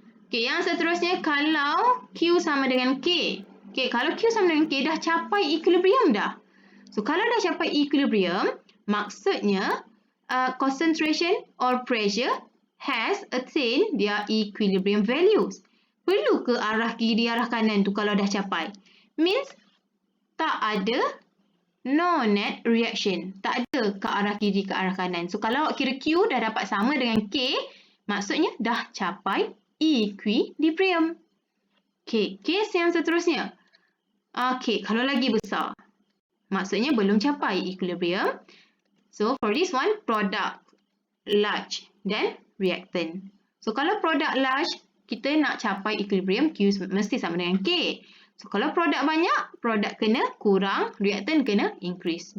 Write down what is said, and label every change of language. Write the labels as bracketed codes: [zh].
[ms] Okay, yang seterusnya kalau Q sama dengan K. Okay, kalau Q sama dengan K dah capai equilibrium dah. [en] So, [ms] kalau dah capai equilibrium, maksudnya [en] concentration or pressure has attained their equilibrium values. [ms] Perlu ke arah kiri, arah kanan tu kalau dah capai? Means tak ada [en] no net reaction. [ms] Tak ada ke arah kiri, ke arah kanan. So, kalau awak kira Q dah dapat sama dengan K, maksudnya dah capai equilibrium. Okay, case yang seterusnya. Okay, kalau lagi besar, maksudnya belum capai equilibrium. [en] So, for this one, product large dan reactant. [ms] So, kalau product large, kita nak capai equilibrium, Q mesti sama dengan K. So, kalau produk banyak, produk kena kurang, reactant kena increase.